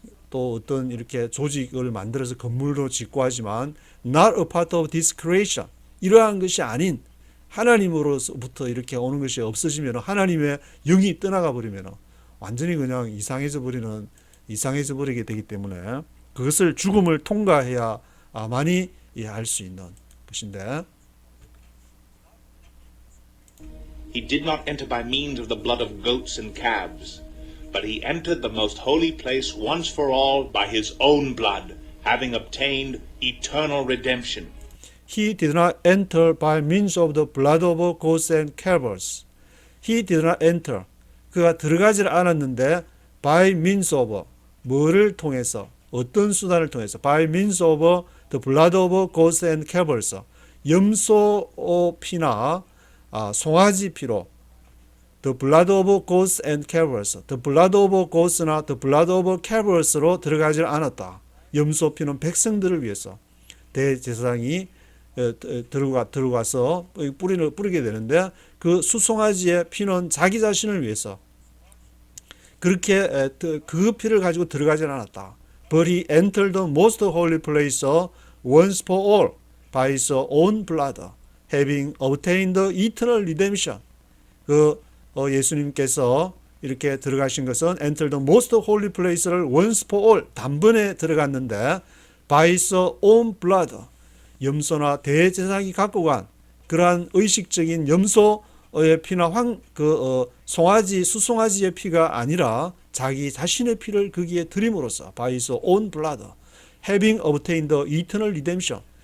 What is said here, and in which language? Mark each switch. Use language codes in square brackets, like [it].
[ko] 또 어떤 이렇게 조직을 만들어서 건물도 짓고 하지만 not a part of this creation, 이러한 것이 아닌 하나님으로부터 이렇게 오는 것이 없어지면 하나님의 영이 떠나가 버리면 완전히 그냥 이상해져 버리게 되기 때문에 그것을 죽음을 통과해야만이 이해할 수 있는 것인데 [en] He did not enter by means of the blood of goats and calves, but he entered the most holy place once for all by his own blood, having obtained eternal redemption. He did not enter by means of the blood of goats and calves. He did not enter. [ko] 그가 들어가지 않았는데 [en] by means of, 뭐를 통해서, 어떤 수단을 통해서, by means of the blood of goats and calves, 염소 피나 송아지 피로, the blood of goats and calves, the blood of goats나 the blood of calves로 들어가지 않았다. [ko] 염소 피는 백성들을 위해서 대제사장이 들어가서 뿌리게 되는데 그 수송아지의 피는 자기 자신을 위해서 그렇게 그 피를 가지고 들어가지 않았다. [en] But he entered the most holy place once for all by his own blood, having obtained the eternal redemption. [ko] 예수님께서 이렇게 들어가신 것은 enter the most holy place를 once for all 단번에 들어갔는데 [en] by his own blood, 염소나 대제사장이 갖고 간 그러한 의식적인 염소의 피나 송아지, 수송아지의 피가 아니라 자기 자신의 피를 거기에 드림으로써 by his own blood, having obtained the eternal redemption.